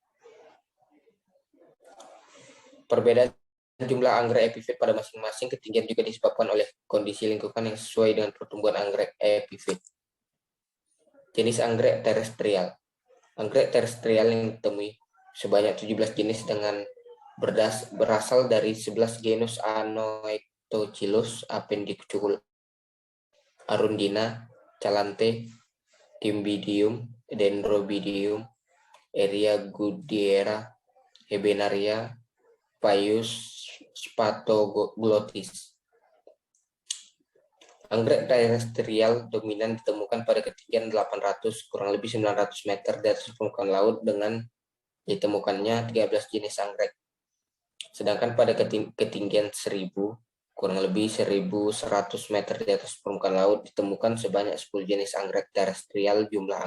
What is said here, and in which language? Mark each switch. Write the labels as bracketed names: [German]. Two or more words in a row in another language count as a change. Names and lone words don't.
[Indonesian] Perbedaan jumlah anggrek epifit pada masing-masing ketinggian juga disebabkan oleh kondisi lingkungan yang sesuai dengan pertumbuhan anggrek epifit. Jenis anggrek terestrial. Anggrek terestrial yang ditemui sebanyak 17 jenis dengan berasal dari 11 genus Anoectochilus, Appendicule, Arundina, Calanthe, Cymbidium, Dendrobidium, Eriagudiera, Hebenaria, Paius spathoglottis. Anggrek terestrial dominan ditemukan pada ketinggian 800 kurang lebih 900 meter di atas permukaan laut dengan ditemukannya 13 jenis anggrek. Sedangkan pada ketinggian 1000 kurang lebih 1100 meter di atas permukaan laut ditemukan sebanyak 10 jenis anggrek terestrial.